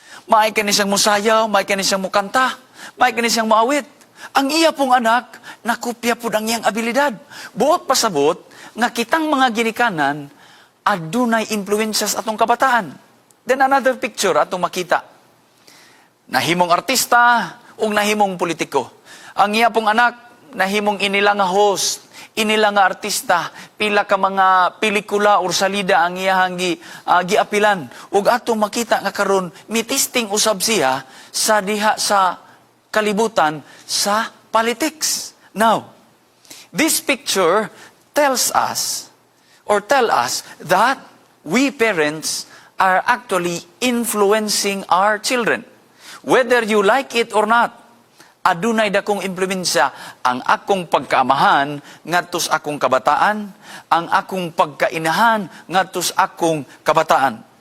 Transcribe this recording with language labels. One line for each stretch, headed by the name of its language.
Cebuano: Maay kani siyang musayaw, maay kani siyang mukanta, maay kani siyang maawit. Ang iya pong anak, nakopya pud ang iyang abilidad. Buot pasabot nga kitang mga ginikanan adunay impluwensya sa atong kabataan.
English: Then another picture
Cebuano: atong makita. Nahimong artista ug nahimong politiko. Ang iya pong anak nahimong inila nga host, inila nga artista, pila ka mga pelikula or salida ang iyahang giapilan. Ug atong makita nga karon mitisting usab siya sa diha sa kalibutan sa politics.
English: Now, this picture tells us that we parents are actually influencing our children. Whether you like it or not,
Cebuano: adunay dakong impluwensya ang akong pagkaamahan ngadto sa akong kabataan, ang akong pagkainahan ngadto sa akong kabataan.